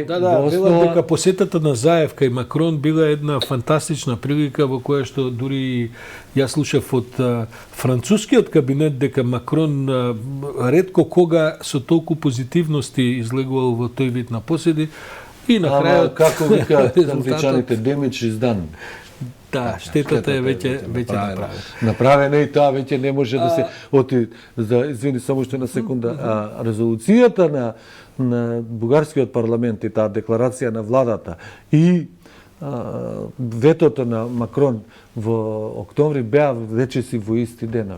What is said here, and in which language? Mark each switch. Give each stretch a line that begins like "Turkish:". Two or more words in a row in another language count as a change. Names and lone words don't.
Macedonian: во основа дека посетата на Заев кај Макрон била една фантастична прилика во која што дури јас слушав од францускиот кабинет дека Макрон ретко кога со толку позитивности излегувал во тој вид на поседи и на крајот како вика англичаните
English: damage is done.
Macedonian: Да, штетата е веќе направена. Направена и тоа веќе не може да се извини само што на секунда, резолуцијата на бугарскиот парламент и таа декларација на владата и ветото на Макрон во октомври беа речиси во исти денови.